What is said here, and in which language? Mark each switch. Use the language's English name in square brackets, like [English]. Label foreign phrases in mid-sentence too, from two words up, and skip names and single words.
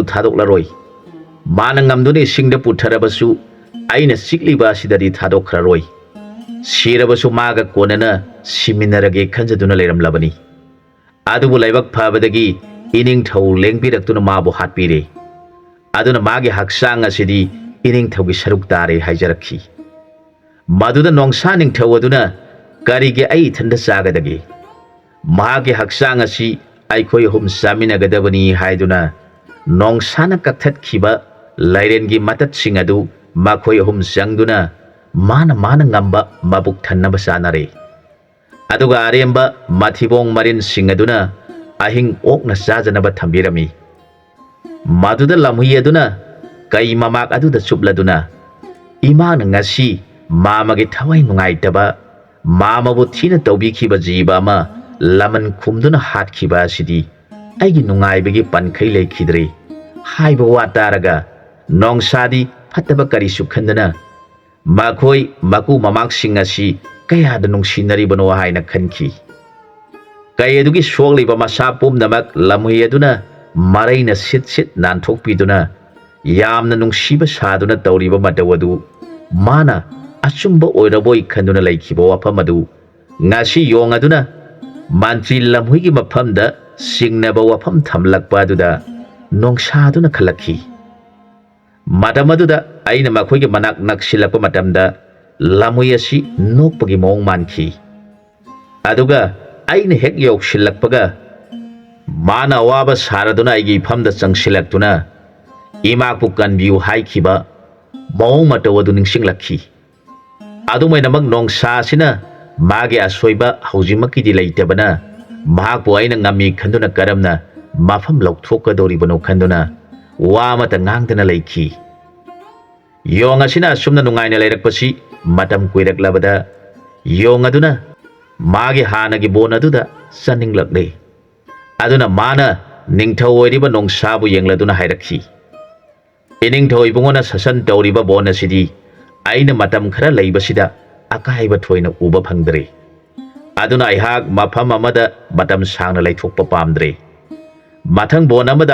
[Manipuri] थादोक्लरोय माना ngamदुना इसिंगदा पुथरबसु आइना सिक्लिबा सिदादि थादोख्ररोय सिरबसु मागा कोनना सिमिनरगे खंजदुना लेरमलबनी अदुबु लाइबक फाबदगी इनिंग थौ लेंबिरक्तुना माबु हातपिरे अदुना मागे हक्सांग असिदि इनिंग थौगी सरुक तारे हाइजरखी मदुदा नोंगसा निंगथौ अदुना करिगे आई थंदा सागदगे मागे हक्सांग असि आइखोय हुम सामिनगदबनी हाइदुना नोंगसाना कक्थतखिबा लाइरेनगी मततसिंग अदु माखोय हुम संगदुना माना ngamba mabuk thannaba sanare aduga aremba mathibong marin singaduna ahing okna sajanaba thambirami maduda lamhui aduna kai mamak aduda chupladuna imang ngasi mamage thawai nungaitaba mamabu thina tawbikhiba jiba ama laman khumduna hatkhiba sidi aigi nungaibagi pankhai leikhidre haiba wataraga nongsadi phattaba kari sukhandana माखोई मकु ममाक सिंगासी कयाद नुंगसिनरिबनो हाइना खनखी कयदुगी सोगलिबा मसा पुमनमक लमुयदुना मरैना सिट नानथोकपिदुना यामना नुंगसिबा सादुना तौरिबा मतवदु माना अचुंबा ओइरबोई खंदुना लैखिबा वाफमदु ngasi yongaduna मंत्री लमुइगी मफमदा सिंगनबा वाफम थमलकपादुदा नोंगसादुना खलखी मदमदुदा आइना मखोइगे मनाक नक्सिलकपा मतमदा लामुय असि नोकपगी मोंग मानखी अदुगा आइना हेक यौसिलकपगा माना अवाबा सारदुना आइगी इफमदा चंगसिलक्तुना इमाकपु कनबिउ हाइखिबा मोंग मतवदु निंगसिंगलखी अदुमैनमक नोंगसासिना मागे असोइबा हौजिमकिदि लैतबना महाकपु आइना ngami खंदुना करमना माफम लौथोकदोरिबनो खंदुना वामत ngang लैखी योंग असिना असुमना नुंगाइना लैरकपसि मतम कुइरकलबदा योंग अदुना मागे हानगी बोन अदुदा सनिंगलकले अदुना माना निंगथौ ओइरिबा नोंगसाबु येंगलदुना हाइरखी इनिंगथौ इबुंगोना ससन तौरिबा बोन असिदि आइना मतम खरा लैबसिदा अकाइबा थोइना उबा फंगदरे अदुना आइहाक मफम अमदा मतम सांगना लैथोकपा पामदरे मथंग बोन अमदा